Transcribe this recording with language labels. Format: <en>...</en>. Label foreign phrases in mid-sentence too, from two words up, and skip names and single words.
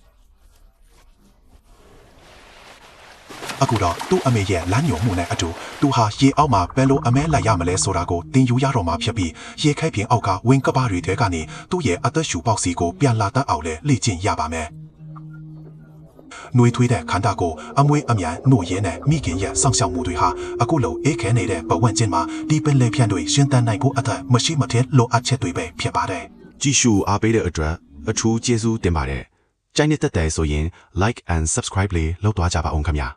<my>အခုတော့သူ့အမေရဲ့လမ်းညွှန်မှုနဲ့အတူသူဟာရေအောက်မှာဘယ်လိုအမဲလိုက်ရမလဲဆိုတာကိုသင်ယူရတော့မှာဖြစ်ပြီးရေခဲပြင်အောက်ကဝင်းကပတွေထဲကနေသူ့ရဲ့အသက်ရှူပေါက်စီကိုပြန်လာတတ်အောင်လဲလေ့ကျင့်ရပါမယ်။နှွေးထွေးတဲ့ခန္ဓာကိုအမွေးအမြန်နှို့ရဲနဲ့မိခင်ရဲ့စောင့်ရှောက်မှုတွေဟာအခုလိုအေးခဲနေတဲ့ပတ်ဝန်းကျင်မှာဒီပင်လယ်ဖြန့်တွေရှင်သန်နိုင်ဖို့အတွက်မရှိမဖြစ်လိုအပ်ချက်တွေပဲဖြစ်ပါတယ် ။ကြည့်ရှုအားပေးတဲ့အတွက်အထူးကျေးဇူးတင်ပါတယ်။ကြိုက်နေတဲ့ဆိုရင်</my> <en>like and subscribe</en> <my>လေးလုပ်သွားကြပါအောင်ခင်ဗျာ။</my>